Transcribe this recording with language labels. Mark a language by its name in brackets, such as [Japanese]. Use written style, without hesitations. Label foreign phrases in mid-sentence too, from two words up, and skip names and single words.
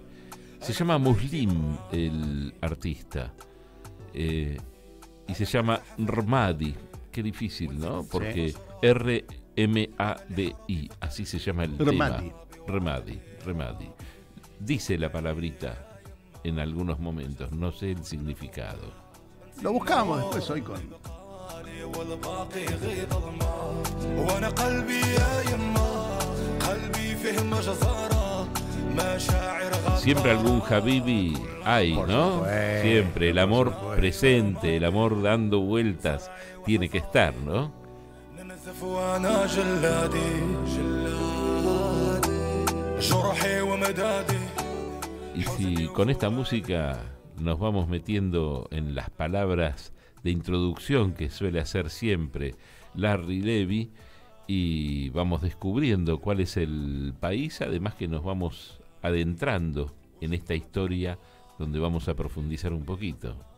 [Spanish] Se llama Muslim el artista, y se llama Rmadi, qué difícil, ¿no? Porque R-M-A-D-I, así se llama el Remadi. tema. Remadi. Dice la palabrita en algunos momentos, no sé el significado. Lo buscamos después hoy con... [Arabic] والباقي غيظ ظلمة وانا قلبي يا يما قلبي فيه مجزرة مشاعر غدارة. [Spanish] Siempre algún Habibi hay, Por ¿no? supuesto, Siempre, el amor por supuesto. presente, el amor dando vueltas, tiene que estar, ¿no? [Arabic] ننزف وانا جلادي جرحي ومدادي. [Spanish] Y si con esta música nos vamos metiendo en las palabras de introducción que suele hacer siempre Larry Levy, y vamos descubriendo cuál es el país, además que nos vamos adentrando en esta historia donde vamos a profundizar un poquito.